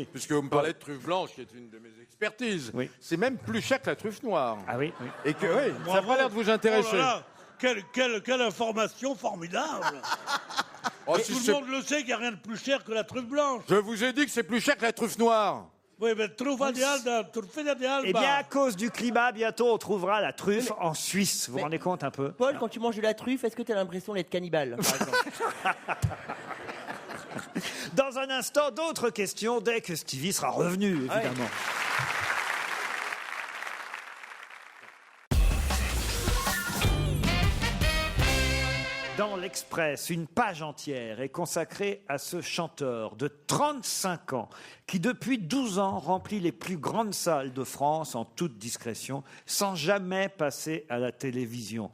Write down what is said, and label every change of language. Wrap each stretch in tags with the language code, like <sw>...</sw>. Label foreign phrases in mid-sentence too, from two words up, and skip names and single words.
<fr>puisque vous me parlez de truffe blanche, qui est une de mes expertises, Oui. c'est même plus cher que la truffe noire. Ah oui, oui. Et que, oui, ça n'a Bravo. pas l'air de vous intéresser. Oh là là, quelle information formidable. Oh, Et si tout c'est- le monde le sait qu'il n'y a rien de plus cher que la truffe blanche. Je vous ai dit que c'est plus cher que la truffe noire. Oui, mais</fr> <it>truffa di alba, truffa di alba.</it> <fr>Eh bien, à cause du climat, bientôt on trouvera la truffe en Suisse. Vous vous rendez compte un peu? Paul, quand tu manges de la truffe, est-ce que tu as l'impression d'être cannibale, par exemple? Dans un instant, d'autres questions dès que Stevie sera revenu, évidemment. Dans l'Express, une page entière est consacrée à ce chanteur de 35 ans qui, depuis 12 ans, remplit les plus grandes salles de France en toute discrétion, sans jamais passer à la télévision.</fr>